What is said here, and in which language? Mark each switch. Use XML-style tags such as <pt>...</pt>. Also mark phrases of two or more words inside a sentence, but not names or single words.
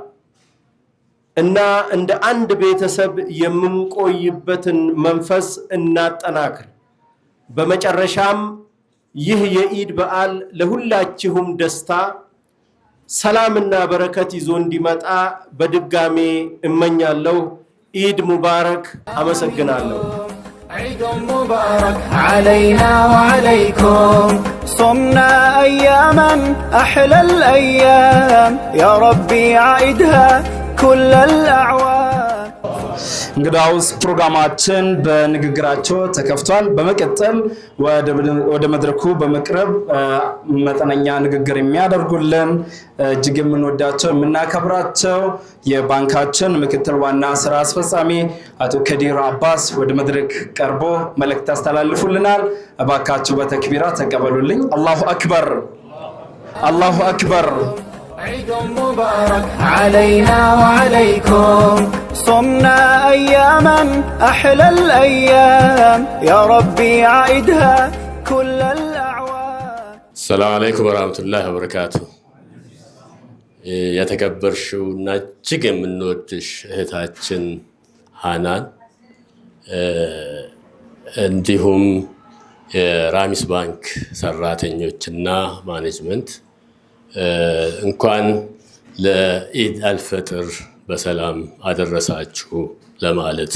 <am>እና እንደ አንድ ቤተሰብ የምንቆይበትን መንፈስ እናጠናክር። በመጨረሻም ይህ የኢድ በዓል ለሁላችሁም ደስታ ሰላምና በረከት ይዞ እንዲመጣ በድጋሜ እመኛለሁ።</am> <ar>عيد مبارك።</ar> <am>አመሰግናለሁ።</am> <ar>عيد مبارك علينا وعليكم صمنا أياما أحلى الأيام يا ربي عيدها كل الأعوام</ar> <am>እንግዳውስ ፕሮግራማችን በንግግራቸው ተከፍቷል። በመቀጠል ወደ መድረኩ በመቅረብ መጠነኛ ንግግር የሚያደርጉልን እጅግ የምንወዳቸው የምናከብራቸው የባንካችን ምክትል ዋና ስራ አስፈጻሚ አቶ ከዲር አባስ ወደ መድረክ ቀርቦ መልእክት ያስተላልፉልናል። እባካችሁ በተክቢራ ተቀበሉልኝ።</am> <ar>الله أكبر፣ الله أكبر። عيد مبارك علينا وعليكم صمنا أياما أحلى الأيام يا ربي عيدها كل الأعوام. السلام عليكم ورحمة الله وبركاته.</ar> <am>የተከበርሽውና እጅግ የምንወድሽ እህታችን ሃናን እንዲሁም የራሚስ ባንክ ሰራተኞችና ማኔጅመንት እንኳን ለኢድ አልፈጥር በሰላም አደረሳችሁ ለማለት</am>